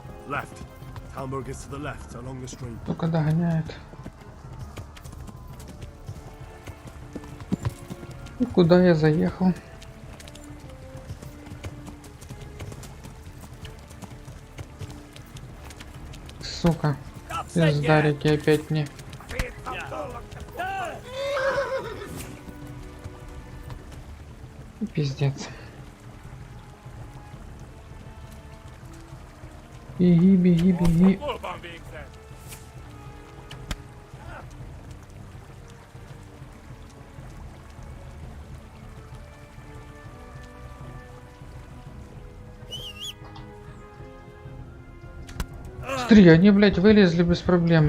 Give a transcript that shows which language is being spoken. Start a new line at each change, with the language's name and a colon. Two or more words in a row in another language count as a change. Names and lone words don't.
English: Left. Hamburg is to the left along the stream.
Russian: Только догоняет. И куда я заехал? Сука. Пиздарики опять мне. Пиздец. Беги, беги, беги.
Hungarian: Hol végre!
Russian: Смотри, они, блядь, вылезли без проблем.